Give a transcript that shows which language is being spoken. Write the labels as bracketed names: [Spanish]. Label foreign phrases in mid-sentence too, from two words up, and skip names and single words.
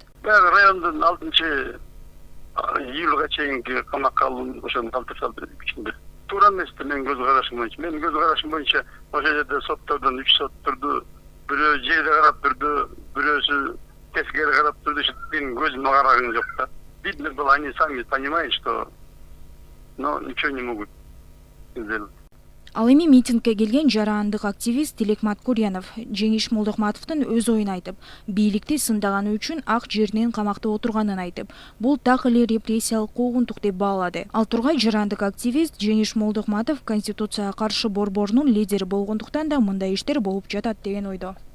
[Kyrgyz] Баягы райондун 6-июлга чейинки камакка алуу ошону калтырсалды ичинде. Туура эмес менин көз карашым боюнча. Менин көз карашым боюнча ошол жерде соттордон 3 сот турду. Бирөө жерде карап турду, бирөөсү тескери карап турду. Менин көзүмө караган жок да. [Russian] Видно было, они сами понимают, что ничего не могут сделать. [Kyrgyz] Ал эми митингке келген жарандык активист Тилек Маткурьянов Жеңиш Молдохматовдун өз оюн айтып, бийликти сындаганы үчүн ак жеринен камакта отурганын айтып, бул так эле репрессиялык куугунтук деп баалады. Ал тургай жарандык активист Жеңиш Молдохматов Конституцияга каршы борборунун лидери болгондуктан да мындай иштер болуп жатат деген ойдо.